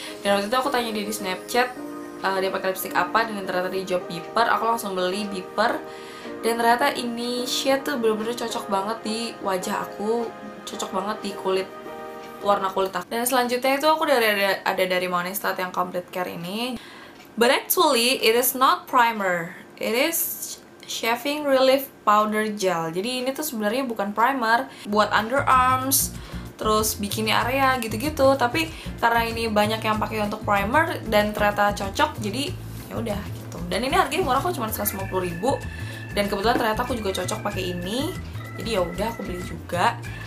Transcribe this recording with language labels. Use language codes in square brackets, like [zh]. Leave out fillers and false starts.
[id] Dan waktu itu aku tanya dia di Snapchat dia pakai lipstick apa, dan ternyata dia jawab Beeper. Aku langsung beli Beeper, dan ternyata ini shade tuh bener-bener cocok banget di wajah aku, cocok banget di kulit, warna kulit aku. Dan selanjutnya itu aku ada dari Monistat yang Complete Care ini. [en] But actually it is not primer, it is shaving relief powder gel. [id] Jadi ini tuh sebenarnya bukan primer buat underarms, terus bikini area gitu-gitu, tapi karena ini banyak yang pakai untuk primer dan ternyata cocok, jadi ya udah gitu. Dan ini harganya murah kok, cuma 150.000, dan kebetulan ternyata aku juga cocok pakai ini, jadi ya udah aku beli juga.